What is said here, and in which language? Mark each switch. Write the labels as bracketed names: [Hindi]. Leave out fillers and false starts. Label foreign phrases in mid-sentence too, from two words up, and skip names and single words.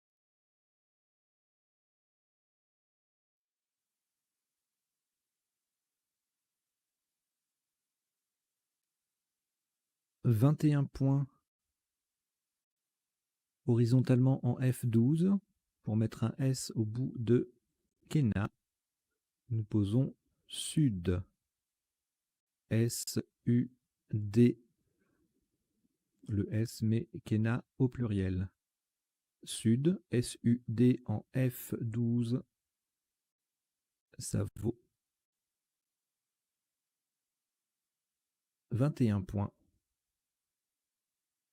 [French] « 21 points horizontalement en F12 pour mettre un S au bout de Kena. Nous posons Sud. S-U-D. Le S met Kena au pluriel. Sud, S-U-D en F12. Ça vaut 21 points.